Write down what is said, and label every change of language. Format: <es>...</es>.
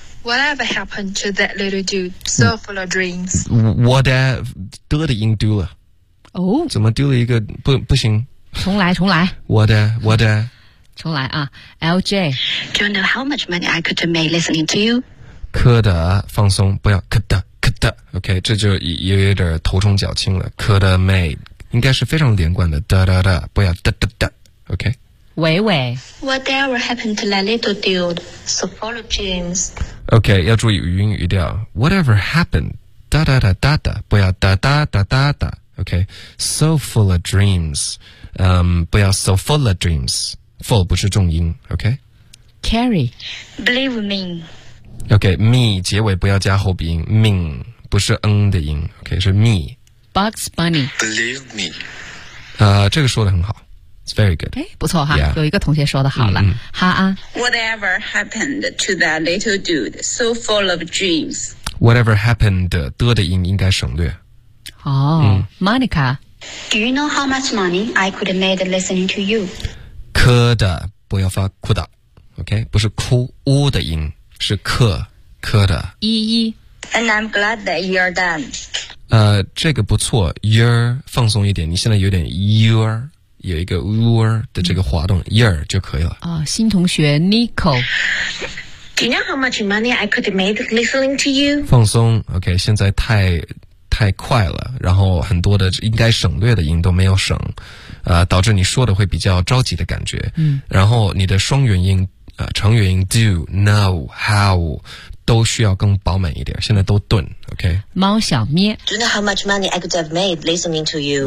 <en>Whatever happened to that little dude so full of dreams</en> <zh>Whatever 的的音丢了、 oh? 怎么丢了一个 不行重来</zh> <en>Whatever</en> <zh>重来啊 LJ</zh> <en>Do you know how much money I could have made listening to you?</en> <zh>可的放松不要可的 OK 这就 有点头重脚轻了可的 made 应该是非常连贯的哒哒哒不要哒哒哒OK，喂喂</zh> <en>，Whatever happened to that little dude? So follow James.</en> <zh>OK， 要注意云语调。</zh> <en>Whatever happened? Da da da da da，</en> <zh>不要</zh> <en>da da da da da。 OK， so full of dreams，</en> <zh>不要</zh> <en>so full of dreams。Full</en> <zh>不是重音。</zh> <en>OK， Carrie， believe me。</en> <zh>OK， me 结尾不要加后鼻音 ，mean 不是 n 的音。OK， 是 me。</zh> <en>Bugs Bunny， believe me。</en> <zh>这个说得很好。</zh> <en>It's very good.</en> <zh>哎，不错哈，</zh> <en>yeah.</en> <zh>有一个同学说的好了，哈啊。</zh> <en>Whatever happened to that little dude so full of dreams?</en> <zh>Whatever happened 的的音应该省略。</zh> <en>哦、Monica, do you know how much money I could have made listening to you?</en> <zh>可的，不要发哭的 ，OK? 不是哭呜的音，是可的。依依</zh> <en>，And I'm glad that you're done.</en> <zh>这个不错 ，you're 放松一点，你现在有点 you're。有一个 ur 的这个滑动 ，year 就可以了。啊、新同学 Nico，</zh> <en>Do you know how much money I could have made listening to you？</en> <zh>放松 ，OK， 现在太快了，然后很多的应该省略的音都没有省，导致你说的会比较着急的感觉。嗯，然后你的双元音，长元音 do、know、how。都需要更饱满一点，现在都钝 ，OK。猫小咩</zh> <en>，Do you know how much money I could have made listening to you？</en>